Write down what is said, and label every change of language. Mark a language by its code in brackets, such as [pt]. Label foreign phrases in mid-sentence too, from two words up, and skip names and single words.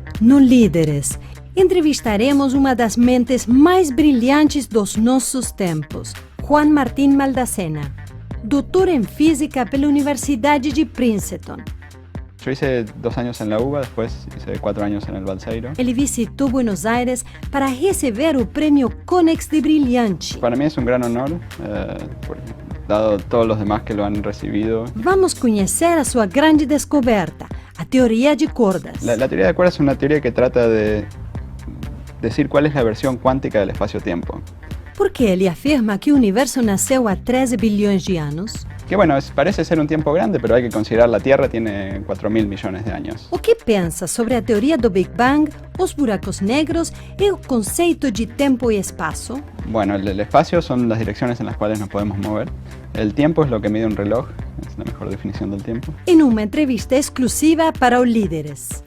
[pt] no Líderes, entrevistaremos uma das mentes mais brilhantes dos nossos tempos, Juan Martín Maldacena, doutor em Física pela Universidade de Princeton. [es] Yo hice 2 años en la UBA, después hice 4 años en el Balseiro. [pt] Ele visitou Buenos Aires para receber o prêmio Konex de Brilhante. [es] Para mí es un gran honor, dado todos los demás que lo han recibido. [pt] Vamos conhecer a sua grande descoberta, a teoria de cordas. [es] La teoría de cuerdas es una teoría que trata de decir cuál es la versión cuántica del espacio-tiempo. [pt] Por que ele afirma que o universo nasceu há 13 bilhões de anos? [es] Que bueno, parece ser un tiempo grande, pero hay que considerar la Tierra tiene 4.000 millones de años. [pt] O que pensa sobre a teoria do Big Bang, os buracos negros e o conceito de tempo e espaço? [es] Bueno, el espacio son las direcciones en las cuales nos podemos mover. El tiempo es lo que mide un reloj, es la mejor definición del tiempo. [pt] Em uma entrevista exclusiva para o Líderes.